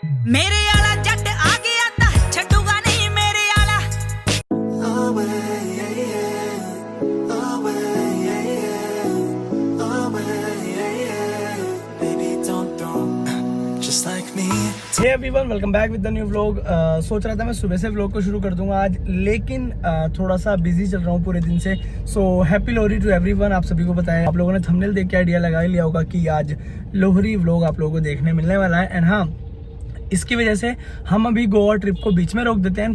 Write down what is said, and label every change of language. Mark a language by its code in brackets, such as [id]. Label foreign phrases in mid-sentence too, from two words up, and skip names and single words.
[pa] ਮੇਰੇ ਆਲਾ ਜੱਟ ਆ ਗਿਆ ਤਾਂ ਛੱਡੂਗਾ ਨਹੀਂ ਮੇਰੇ ਆਲਾ। [en] Hey everyone, welcome back with the new vlog. [hi] सोच रहा था मैं सुबह से व्लॉग को शुरू कर दूंगा आज, लेकिन थोड़ा सा बिजी चल रहा हूँ पूरे दिन से। [en] So happy Lohri to everyone. [hi] आप सभी को बताया, आप लोगों ने थंबनेल देख के आइडिया लगा ही लिया होगा कि आज लोहरी व्लॉग आप लोगों को देखने मिलने वाला है। एंड हाँ, इसकी वजह से हम अभी गोवा ट्रिप को बीच में रोक देते हैं।